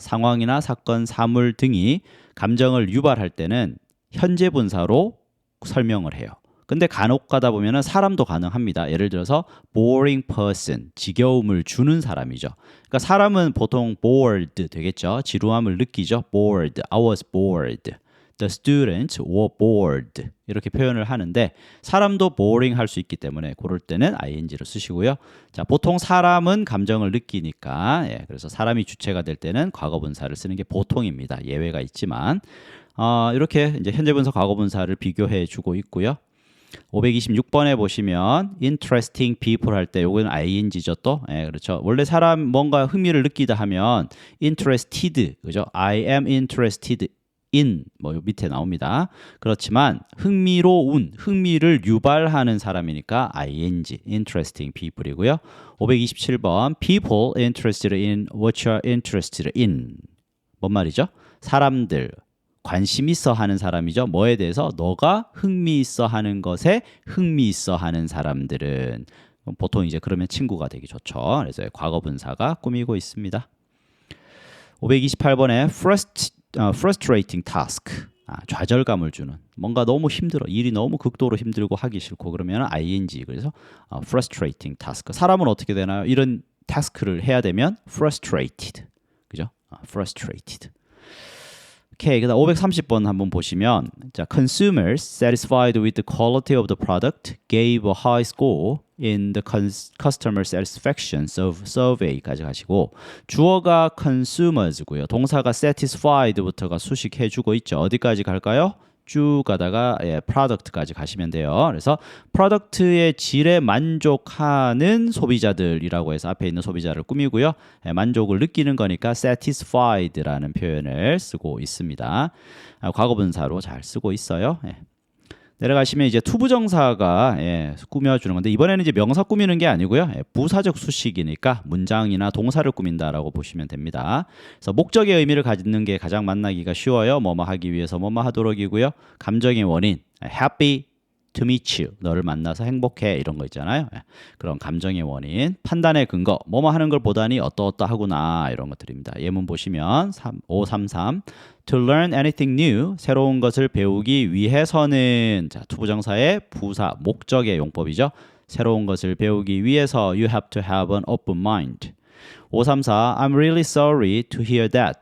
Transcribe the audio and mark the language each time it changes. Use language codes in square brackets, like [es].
[ko] 상황이나 사건, 사물 등이 감정을 유발할 때는 현재 분사로 설명을 해요. 근데 간혹 가다 보면은 사람도 가능합니다. 예를 들어서 [en] boring person, [ko] 지겨움을 주는 사람이죠. 그러니까 사람은 보통 bored 되겠죠. 지루함을 느끼죠. bored, [en] I was bored. The students were bored. [ko] 이렇게 표현을 하는데 사람도 boring 할 수 있기 때문에 그럴 때는 ing를 쓰시고요. 자, 보통 사람은 감정을 느끼니까 그래서 사람이 주체가 될 때는 과거 분사를 쓰는 게 보통입니다. 예외가 있지만 이렇게 이제 현재 분사, 과거 분사를 비교해 주고 있고요. 526번에 보시면 interesting people 할 때 요거는 ing죠 또. 그렇죠. 원래 사람 뭔가 흥미를 느끼다 하면 interested, 그죠? [en] I am interested in [ko] 뭐 요 밑에 나옵니다. 그렇지만 흥미로운, 흥미를 유발하는 사람이니까 ing, interesting people이고요. [en] 527번 people interested in what you're interested in. [ko] 뭔 말이죠? 사람들 관심 있어 하는 사람이죠. 뭐에 대해서? 너가 흥미 있어 하는 것에 흥미 있어 하는 사람들은 보통 이제 그러면 친구가 되기 좋죠. 그래서 과거 분사가 꾸미고 있습니다. 528번에 frustrating task. 좌절감을 주는. 뭔가 너무 힘들어. 일이 너무 극도로 힘들고 하기 싫고 그러면 ing. 그래서 frustrating task. 사람은 어떻게 되나요? 이런 타스크를 해야 되면 frustrated. 그죠? frustrated. 오케이. 그다음 530번 한번 보시면 자, [en] consumers satisfied with the quality of the product gave a high score in the customer satisfaction survey [ko] 까지 가시고 주어가 consumers고요. 동사가 satisfied부터가 수식해주고 있죠. 어디까지 갈까요? 쭉 가다가 product까지 가시면 돼요. 그래서 프로덕트의 질에 만족하는 소비자들이라고 해서 앞에 있는 소비자를 꾸미고요. 만족을 느끼는 거니까 satisfied라는 표현을 쓰고 있습니다. 과거분사로 잘 쓰고 있어요. 내려가시면 이제 투부정사가 꾸며주는 건데 이번에는 이제 명사 꾸미는 게 아니고요. 부사적 수식이니까 문장이나 동사를 꾸민다라고 보시면 됩니다. 그래서 목적의 의미를 갖는 게 가장 만나기가 쉬워요. 뭐뭐 하기 위해서 뭐뭐 하도록이고요. 감정의 원인 [en] happy to meet you. [ko] 너를 만나서 행복해 이런 거 있잖아요. 그런 감정의 원인, 판단의 근거 뭐뭐 하는 걸 보다니 어떠어떠하구나 이런 것들입니다. 예문 보시면 533 [en] To learn anything new, [ko] 새로운 것을 배우기 위해서는 자, 투부정사의 부사, 목적의 용법이죠. 새로운 것을 배우기 위해서 [en] you have to have an open mind. 534 I'm really sorry to hear that.